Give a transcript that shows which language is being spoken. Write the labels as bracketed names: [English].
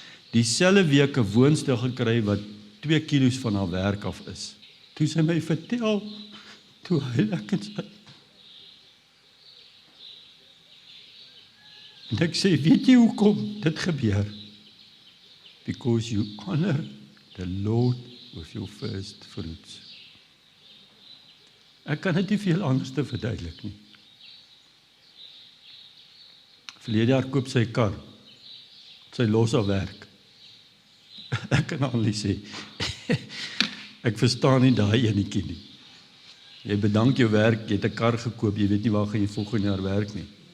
[Afrikaans] Dieselfde week 'n woonstel gekry wat 2 kilos van haar werk af is. Toe sy my vertel, toe huil ek en sy. En ek sê, weet jy hoekom dit gebeur? [English] Because you honor the Lord with your first fruits. [Afrikaans] Ek kan dit nie veel anders te verduidelik nie. Verlede jaar koop sy kar. Sy los haar werk. Ek kan al nie sê. Ek verstaan nie daai enetjie nie. Jy bedank jou werk, jy het 'n kar gekoop, jy weet nie waar gaan jy volgende jaar werk nie.